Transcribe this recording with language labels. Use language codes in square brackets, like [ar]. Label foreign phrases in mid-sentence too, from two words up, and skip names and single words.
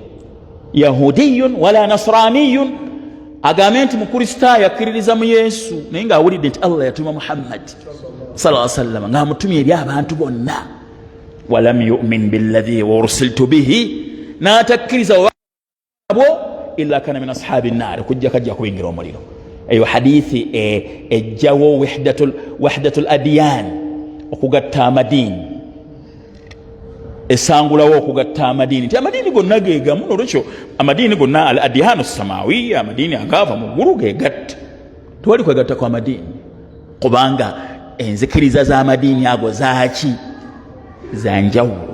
[ar] يهودي ولا نصراني, [lg] agambe nti mukristaayo akkiririza mu Yesu naye ng'awulidde nti Allah yatuma Muhammad [ar] صلى الله عليه وسلم [lg] ng'amutumye eri abantu bonna. [ar] ولم يؤمن بالذي أرسلت به, [lg] n'atakkiriza abo [ar] إلا كان من أصحاب النار [lg] kujja kajja kubingira omuliro. Eyo hadithi ejjawo [ar] وحدة الأديان, [lg] okugatta amadini, esangulawo okugatta amadini. Nti amadini gonna gegamu, nolwekyo amadini gonna [ar] الأديان السماوية, [lg] amadini agava mu ggulu gegatta, tewali kwegatta kwa amadini, kubanga enzikiriza z'amadini ago zaaki zanjawulo.